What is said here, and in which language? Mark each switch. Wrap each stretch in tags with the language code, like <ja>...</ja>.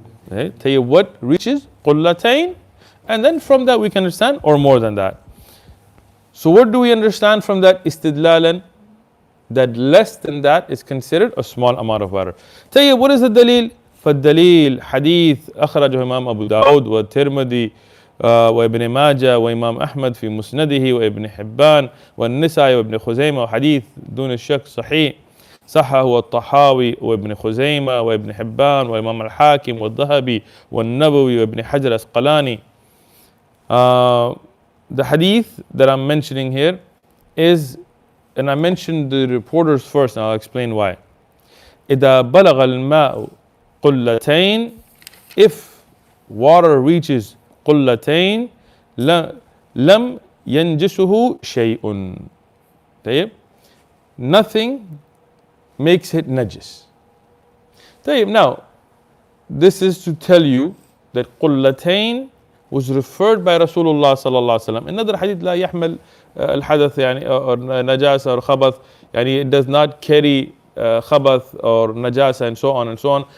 <en>Tayyib, what reaches Qullatayn? And then from that we can understand, or more than that. So what do we understand from that istidlalan? That less than that is considered a small amount of water. Tayyib, what is the dalil?</en> <ar>فالدليل حديث أخرجه إمام أبو داود والترمذي وابن ماجه وإمام أحمد في مسنده وابن حبان والنسائي وابن خزيمة وحديث دون الشك صحيح صحه والطحاوي وابن خزيمة وابن حبان وإمام الحاكم والذهبي والنبوي وابن حجر الأسقلاني.</ar> <en>The hadith that I'm mentioning here is, and I mentioned the reporters first, and I'll explain why.</en> <ar>إذا بلغ الماء قلتين,</ar> <en>if water reaches</en> <ar>قلتين لم ينجسه شيء.</ar> <en>طيب, nothing makes it najis. طيب, now this is to tell you that قلتين was referred by Rasulullah sallallahu alaihi wasallam. Another hadith</en> <ar>لا يحمل الحدث</ar> <en>or najasa or khabath, it does not carry khabath or najasa and so on and so on.</en>